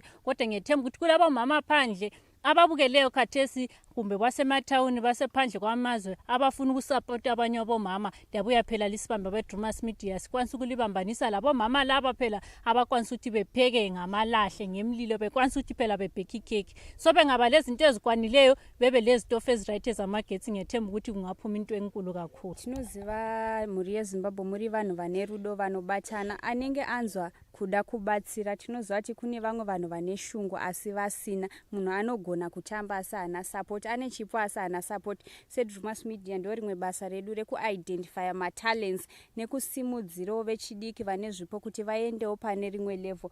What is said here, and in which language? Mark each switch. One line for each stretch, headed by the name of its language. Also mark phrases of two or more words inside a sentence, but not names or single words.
North Ndebele: Kodwa ngiyethemba ukuthi kulabo mama phandle ababukeleyo khathesi kumbe basemathawuni basephandle kwamazwe abafuna ukusupporta abanye abomama, ndabuya phela lisibamba beDrewmas media sikwanisa ukulibambanisa labo mama laba phela abakwanisa ukuthi bepheke ngamalahle ngemlilo, bekwanisa ukuthi phela bebheka ikheki. So bengaba lezi zinto ezikwanileyo, bebe lezi stofu eziright ezamagetsi, ngiyethemba ukuthi kungaphuma into enkulu kakhulu.
Shona: Tinoziva mhuri yeZimbabwe muri vanhu vane rudo, vanobatana, anenge anzwa kuda kubatsira. Tinoziva kuti kune vamwe vanhu vane shungu asi vasina, munhu anogona kutamba asi hana support, ane chipo asi hana support. seDrewmas media ndo rimwe basa redu rekuidentifya matalents nekusimudzirawo vechidiki vane zvipo kuti vaendewo pane rimwe level.